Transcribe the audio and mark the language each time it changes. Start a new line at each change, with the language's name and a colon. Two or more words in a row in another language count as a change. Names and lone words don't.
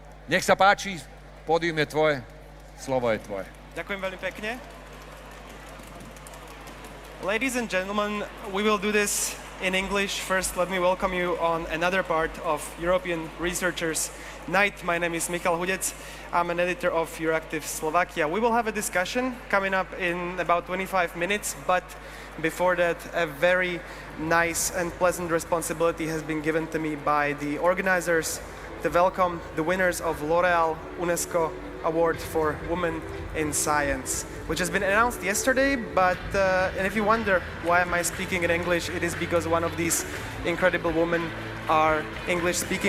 Slovak: Nech sa páči, pódium je tvoje, slovo je tvoje. Ďakujem veľmi pekne.
English: Ladies and gentlemen, we will do this in English. First, let me welcome you on another part of European Researchers Night. My name is Michal Hudec. I'm an editor of Euractiv Slovakia. We will have a discussion coming up in about 25 minutes, but before that, a very nice and pleasant responsibility has been given to me by the organizers to welcome the winners of L'Oréal UNESCO Award for Women in Science, which has been announced yesterday, but and if you wonder why am I speaking in English, it is because one of these incredible women are English speaking.